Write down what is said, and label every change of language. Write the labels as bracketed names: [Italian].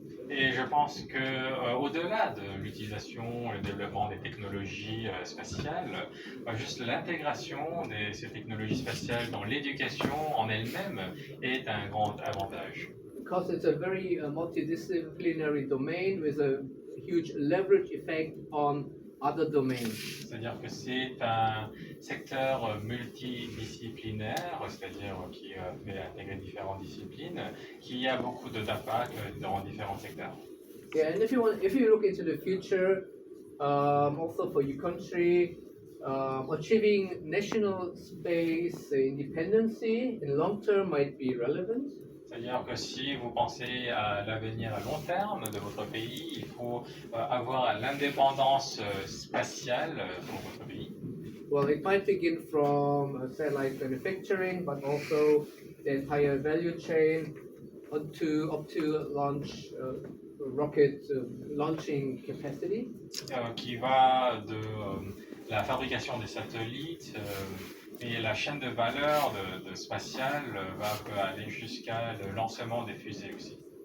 [French] Et je pense que au-delà de l'utilisation et le développement des technologies spatiales, juste l'intégration de ces technologies spatiales dans l'éducation en elle-même est un grand avantage. [English] Because it's a very multidisciplinary domain with a huge leverage effect on other domains. [French] C'est-à-dire que c'est un secteur multidisciplinaire, c'est-à-dire qui fait intégrer différentes disciplines, qui a beaucoup d'impact dans différents secteurs. [English] Yeah, and if you look into the future, also for your country, achieving national space independency in long term might be relevant. [French] C'est-à-dire que si vous pensez à l'avenir à long terme de votre pays, il faut avoir l'indépendance spatiale pour votre pays. [English] Well, it might begin from satellite manufacturing, but also the entire value chain up to launch rocket launching capacity. [French] Qui va de la fabrication des satellites et la chaîne de valeur de spatiale peut aller jusqu'à le lancement des fusées aussi.